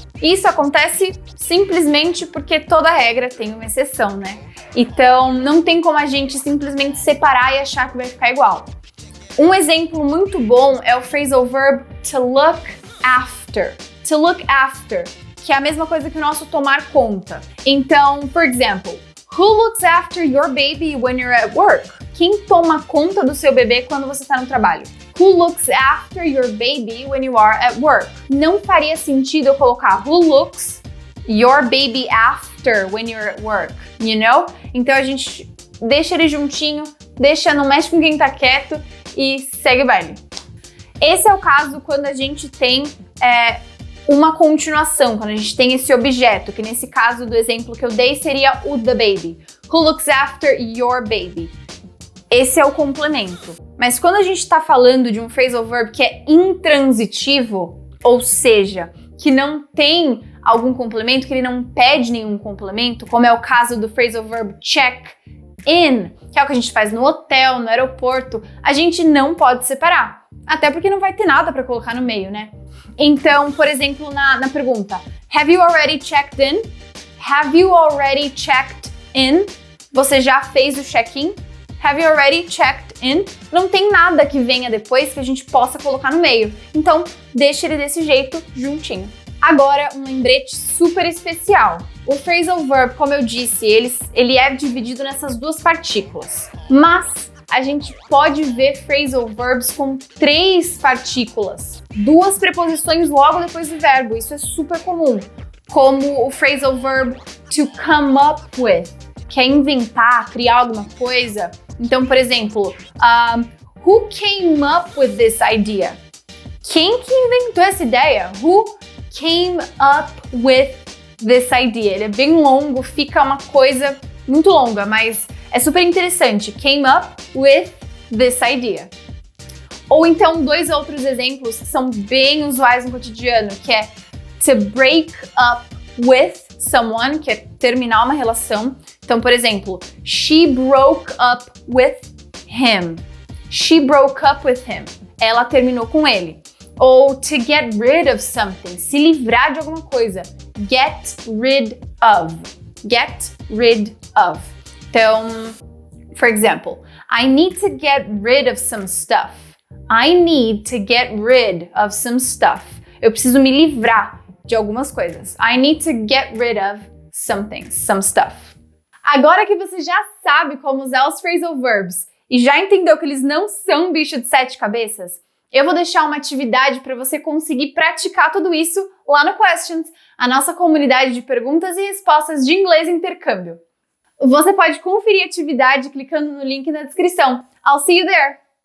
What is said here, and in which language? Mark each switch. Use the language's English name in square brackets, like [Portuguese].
[Portuguese] Isso acontece simplesmente porque toda regra tem uma exceção, né? Então, não tem como a gente simplesmente separar e achar que vai ficar igual. Um exemplo muito bom é o phrasal verb to look after. To look after, que é a mesma coisa que o nosso tomar conta. [English] Então, for example, who looks after your baby when you're at work? [Portuguese] Quem toma conta do seu bebê quando você está no trabalho? [English] Who looks after your baby when you are at work? [Portuguese] Não faria sentido eu colocar [English] who looks your baby after when you're at work, you know? [Portuguese] Então a gente deixa ele juntinho, não mexe com quem tá quieto e segue o baile. Esse é o caso quando a gente tem uma continuação, quando a gente tem esse objeto, que nesse caso do exemplo que eu dei seria o the baby. [English] Who looks after your baby? [Portuguese] Esse é o complemento. Mas quando a gente está falando de um phrasal verb que é intransitivo, ou seja, que não tem algum complemento, que ele não pede nenhum complemento, como é o caso do phrasal verb check in, que é o que a gente faz no hotel, no aeroporto, a gente não pode separar. Até porque não vai ter nada para colocar no meio, né? Então, por exemplo, na pergunta, [English] have you already checked in? Have you already checked in? [Portuguese] Você já fez o check-in? [English] Have you already checked in? [Portuguese] Não tem nada que venha depois que a gente possa colocar no meio. Então, deixa ele desse jeito, juntinho. Agora, um lembrete super especial. O phrasal verb, como eu disse, ele é dividido nessas duas partículas. Mas a gente pode ver phrasal verbs com 3 partículas. 2 preposições logo depois do verbo. Isso é super comum. Como o phrasal verb to come up with, que é inventar, criar alguma coisa. Então, por exemplo, [English] who came up with this idea? [Portuguese] Quem que inventou essa ideia? [English] Who came up with this idea? [Portuguese] Ele é bem longo, fica uma coisa muito longa, mas é super interessante. [English] Came up with this idea. [Portuguese] Ou então, 2 outros exemplos que são bem usuais no cotidiano, que é [English] to break up with someone, [Portuguese] que é terminar uma relação. Então, por exemplo, [English] she broke up with him. She broke up with him. [Portuguese] Ela terminou com ele. Ou [English] to get rid of something, [Portuguese] se livrar de alguma coisa. [English] Get rid of. Get rid of. Então, for example, I need to get rid of some stuff. I need to get rid of some stuff. [Portuguese] Eu preciso me livrar de algumas coisas. [English] I need to get rid of some things, some stuff. [Portuguese] Agora que você já sabe como usar os phrasal verbs e já entendeu que eles não são um bicho de 7 cabeças, eu vou deixar uma atividade para você conseguir praticar tudo isso lá no Questions, a nossa comunidade de perguntas e respostas de inglês intercâmbio. Você pode conferir a atividade clicando no link na descrição. [English] I'll see you there!